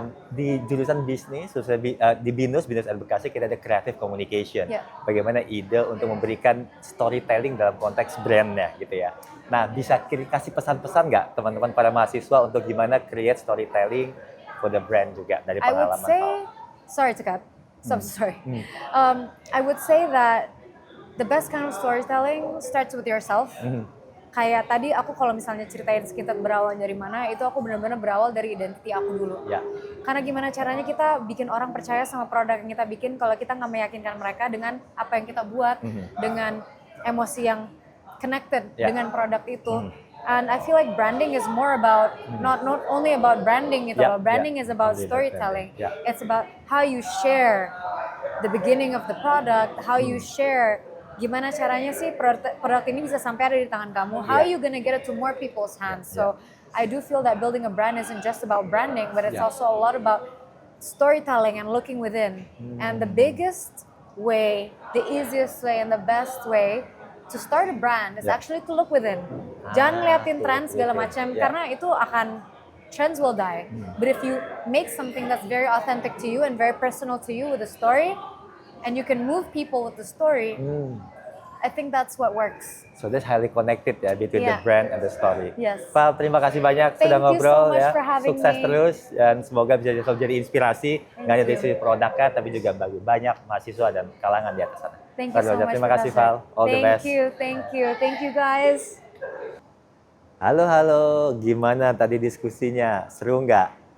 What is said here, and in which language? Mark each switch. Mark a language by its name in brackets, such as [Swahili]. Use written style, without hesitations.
[Indonesian] Di jurusan bisnis, di BINUS Advokasi, kita ada creative communication. Bagaimana ide untuk memberikan storytelling dalam konteks brandnya gitu ya. Nah, bisa kasih pesan-pesan nggak teman-teman para mahasiswa untuk gimana [English] create storytelling for the brand [Indonesian] juga dari pengalaman [English] sorry to cut. So sorry. I would say that the best kind of storytelling starts with yourself. [Indonesian] Kayak tadi aku kalau misalnya ceritain Skin-Tit berawal dari mana, itu aku benar-benar berawal dari identity aku dulu. Karena gimana caranya kita bikin orang percaya sama produk yang kita bikin kalau kita nggak meyakinkan mereka dengan apa yang kita buat, dengan emosi yang connected dengan produk itu. [English] And I feel like branding is more about not only about branding [Indonesian] gitu loh. [English] Branding is about storytelling. It's about how you share the beginning of the product, how you share [Indonesian] gimana caranya sih produk ini bisa sampai ada di tangan kamu. [English] How you gonna get it to more people's hands? So I do feel that building a brand isn't just about branding, but it's also a lot about storytelling and looking within. And the biggest way, the easiest way, and the best way to start a brand is actually to look within. [Indonesian] Jangan ngeliatin tren segala macam karena itu akan [English] trends will die. But if you make something that's very authentic to you and very personal to you with a story, and you can move people with the story, I think that's what works. So that's highly connected ya between the brand and the story. Yes. [Indonesian] Val, terima kasih banyak sudah ngobrol so ya. Sukses me. terus dan semoga bisa jadi inspirasi nggak hanya dari sisi produknya tapi juga bagi banyak mahasiswa dan kalangan di atas sana. [English] Thank you so much. [Indonesian] Terima kasih Val. [English] All the best. Thank you guys. [Indonesian] Halo, halo. Gimana tadi diskusinya? Seru nggak?